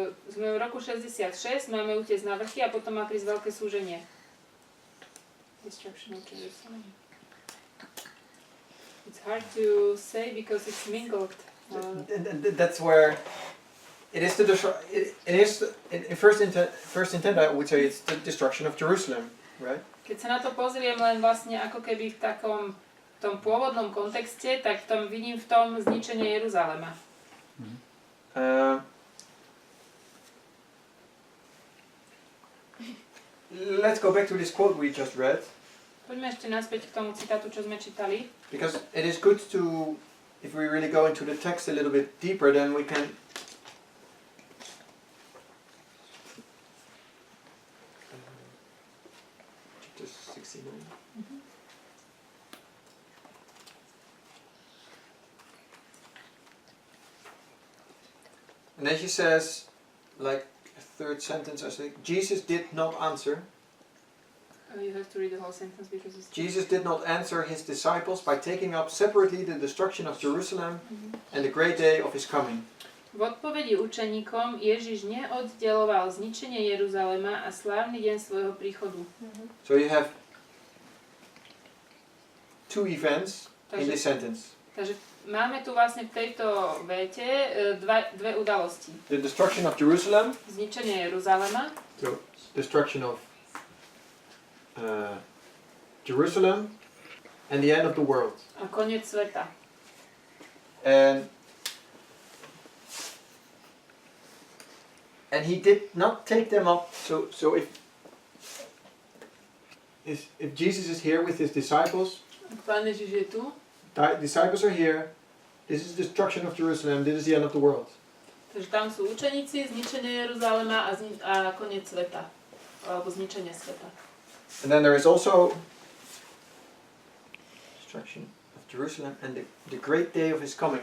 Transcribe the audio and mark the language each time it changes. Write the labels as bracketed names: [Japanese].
[Slovak] Sme v roku 66, máme utiecť na vrchy a potom má prísť veľké súženie. [English] Destruction of Jerusalem. It's hard to say because it's mingled. That's where first intent I would say it's the destruction of Jerusalem, right? [Slovak] Keď sa na to pozriem len vlastne ako keby v tom pôvodnom kontexte, tak vidím v tom zničenie Jeruzalema. [English] Let's go back to this quote we just read. [Slovak] Poďme ešte naspäť k tomu citátu, čo sme čítali. [English] Because it is good to, if we really go into the text a little bit deeper, then we can chapter 69. And then she says, like a third sentence, I think, Jesus did not answer. You have to read the whole sentence because it's... Jesus did not answer his disciples by taking up separately the destruction of Jerusalem and the great day of his coming. [Slovak] V odpovedi učeníkom Ježiš neoddeloval zničenie Jeruzalema a slávny deň svojho príchodu. [English] So you have two events in this sentence. [Slovak] Takže máme tu vlastne v tejto vete dve udalosti. [English] The destruction of Jerusalem. [Slovak] Zničenie Jeruzalema. [English] So destruction of Jerusalem and the end of the world. [Slovak] A koniec sveta. [English] And he did not take them up. So if Jesus is here with his disciples, [Slovak] Pán Ježiš je tu. [English] Disciples are here. This is destruction of Jerusalem. This is the end of the world. [Slovak] Takže tam sú učeníci, zničenie Jeruzalema a koniec sveta. Alebo zničenie sveta. [English] And then there is also destruction of Jerusalem and the great day of his coming.